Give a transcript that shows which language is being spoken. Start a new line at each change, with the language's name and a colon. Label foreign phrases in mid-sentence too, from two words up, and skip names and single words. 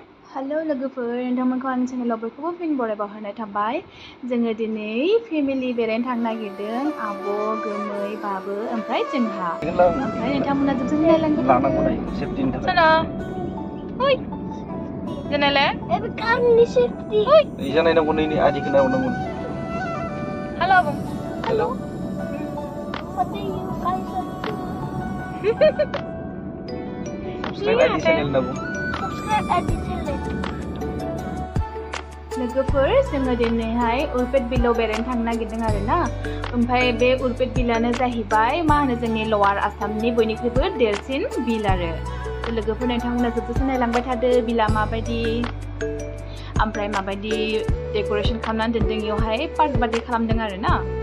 Bodo: हेलो लोगोफोर नोंथांमोनखौ आंनि चेनेलाव बयखौबो फिन बरायबावहरनाय थाबाय जोङो दिनै फेमिलि बेरायनो थांनो नागिरदों आब' गोमै बाबो ओमफ्राय जोंहा ओमफ्राय नोंथांमोना जोबजों नायलांबाय लानांगौ दायो सेफटिनि थाखाय साना ओइ जेनेले एबे कामनि सेफटि ओइ इजा नायनांगौ नैनि आदिखौ नायनांगौ हेलो आब' हेलो
English: what do you guys up to
Bodo: सबस्क्राइब आदि चेनेल होनना बुं subscribe आदि चेनेल लोगोफोर जोङो दिनैहाय उरपेट बिलाव बेरायनो थांनो नागिरदों आरोना ओमफ्राय बे उरपेट बिलानो जाहैबाय मा होनो जोंनि लवार आसामनि बयनिख्रुइबो देरसिन बिल आरो लोगोफोर नोंथांमोना जोबजासे नायलांबाय थादो बिला माबायदि ओमफ्राय माबायदि डेक'रेशन खालामनानै दोनदों इयावहाय पार्क बादि खालामदों आरोना